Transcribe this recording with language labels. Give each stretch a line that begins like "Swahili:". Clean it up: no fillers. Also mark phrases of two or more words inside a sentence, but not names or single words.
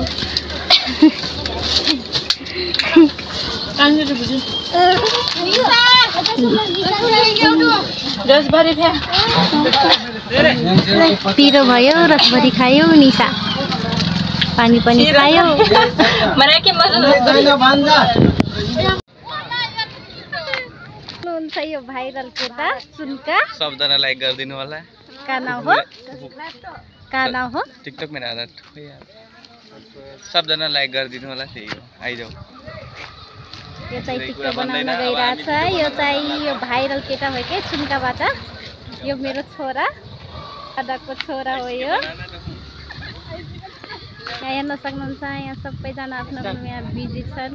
Nepali: पिरो भयो, रसभरी खायो, निशा पानी पनि खायो। यो भाइरल केटा सुनका, सबजना लाइक गरिदिनु होला। का नाम हो टिकटक में आदत सबजना लाइक गरिदिनु होला। त्यही हो, आइजाऊ। यो चाहिँ टिकटक बनाउन गइरहेछ। यो चाहिँ यो भाइरल केटा हो के सुनकाबाट। यो मेरो छोरा, दादाको छोरा हो। यो यहाँ हेर्न सक्नुहुन्छ यहाँ सबैजना आफ्नो आफ्नो यहाँ बिजी छन्।